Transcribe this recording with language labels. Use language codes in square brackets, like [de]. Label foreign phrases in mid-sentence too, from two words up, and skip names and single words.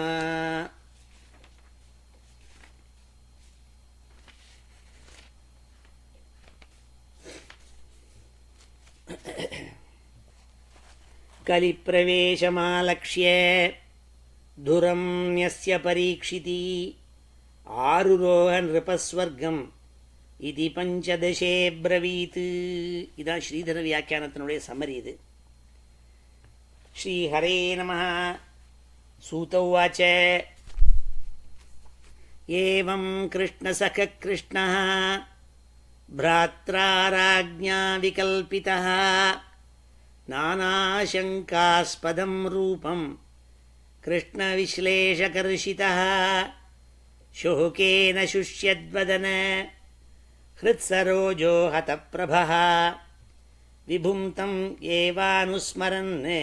[sa] कलिप्रवेशमालक्ष्य तुरं यस्य परीक्षिति आरुरोह नृपस्वर्गम् इति पञ्चदशे प्रवीत्. [ta] இதான் ஸ்ரீதர வியாக்கியானத்தினுடைய சம்மரி. [sa] इति श्री हरे नमः. सूत उवाच एवं कृष्णसखः कृष्णः भ्रात्रा राज्ञा विकल्पितः नानाशङ्कास्पदं रूपं कृष्णविश्लेषकर्षितः शोकेन शुष्यद्वदन हृत्सरोजो हतप्रभः विभुं तं एवानुस्मरन्